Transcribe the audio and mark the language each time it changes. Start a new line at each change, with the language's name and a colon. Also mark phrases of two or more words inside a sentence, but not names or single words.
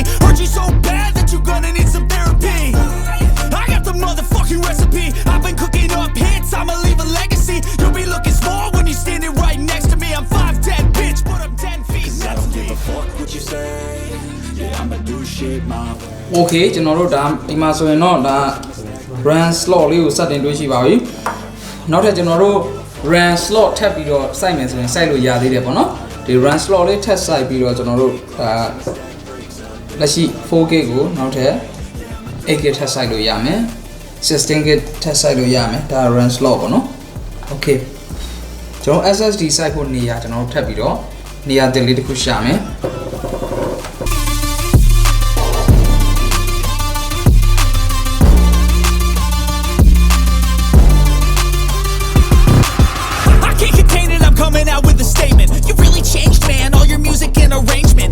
English: Hurt you so bad that you're gonna need some therapy. I got the motherfucking recipe, I've been cooking up hits, I'ma leave a legacy. You'll be looking small when you're standing right next to me. I'm 5'10", bitch, but I'm 10 feet I don't give a fuck what you say. Yeah, I'ma do shit my way.
Burmese: Okay ကျွန်တော်တို့ဒါဒီမှာဆိုရင်တော့ဒါ
English: RAM slot
Burmese: လေးကိုစတင်တွေးရှိပါပြီနောက်ထပ်ကျွန်တော်တို့
English: RAM slot
Burmese: ထပ်ပြီးတော့စိုက်မယ်ဆိုရင်စိုက်လို့ရသေးတယ်ပေါ့နော်ဒီ
English: RAM slot
Burmese: လေးထပ်စိုက်ပြီးတော့ကျွန်တော်တို့ဒါလက်ရှိ 4K ကိုနောက်ထပ် 8K ထပ်စိုက်လို့ရမယ် 16K ထပ်စိုက်လို့ရမယ်ဒါ
English: RAM slot
Burmese: ပေါ့နော် Okay ကျွန်တော် SSD စိုက်ဖို့နေရာကျွန်တော်တို့ထပ်ပြီးတော့နေရာတစ်လေးတစ်ခုရှာမယ်
English: Coming out with a statement. You really changed, man. All your music and arrangement.